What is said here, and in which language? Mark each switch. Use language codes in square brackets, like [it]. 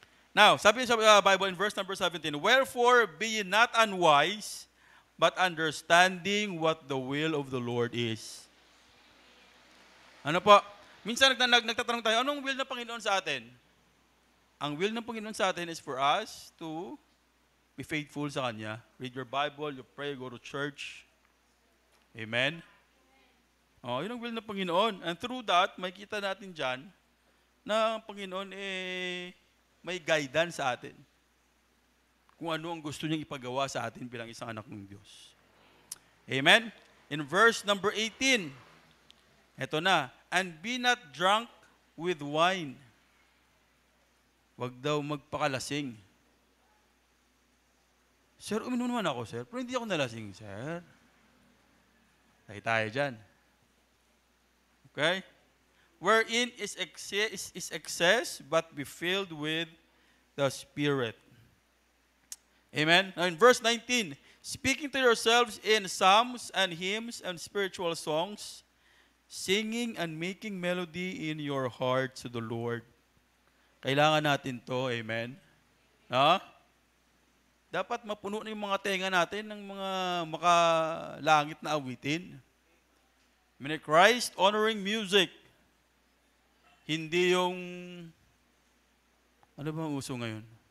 [en] Now, [tl] sabi sa Bible [en] in verse number 17, wherefore be ye not unwise, but understanding what the will of the Lord is. [tl] Ano po? Minsan nagtatanong tayo, anong will ng Panginoon sa atin? Ang will ng Panginoon sa atin [en] is for us to be faithful [tl] sa Kanya. [en] Read your Bible, you pray, go to church. Amen? [tl] Yun ang will ng Panginoon. [en] And through that, [tl] makikita natin dyan na ang Panginoon may guidance sa atin. Kung ano ang gusto niyang ipagawa sa atin bilang isang anak ng Diyos. [en] Amen? In verse number 18, [tl] eto na, [en] and be not drunk with wine. [tl] Wag daw magpakalasing. Sir, uminom naman ako, sir. Pero hindi ako nalasing, sir. Tayo tayo dyan. Okay? [en] Wherein is excess, but be filled with the Spirit. Amen? Now in verse 19, speaking to yourselves in psalms and hymns and spiritual songs, singing and making melody in your heart to the Lord. [tl] Kailangan natin to, amen? Ha? Dapat mapuno na yung mga tenga natin ng mga makalangit na awitin. Amen? [en] Christ-honoring music. [tl] Hindi yung, ano ba ang uso ngayon?